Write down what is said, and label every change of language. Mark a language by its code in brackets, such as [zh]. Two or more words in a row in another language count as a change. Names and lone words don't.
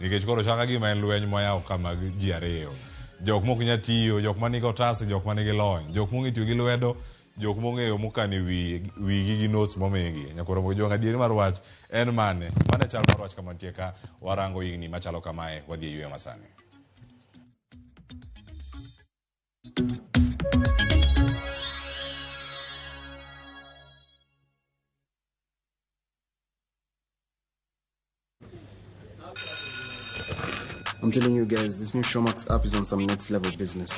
[luo] nikech koro chaka gima en lweny moyaw kama ji ariyo. Jok mok nya tiyo, jok manigi otas, jok manigi lony, jok mong'e tiyo gi lwedo, jok mong'eyo mokane wigi gi notes momigi. Nyakoro mogo jong adieri mar wach en mane chal mar wach kama nitie ka warango higni machalo kamae wadhi e yweyo masani. [en] I'm telling you guys, this new Showmax app is on some next level business.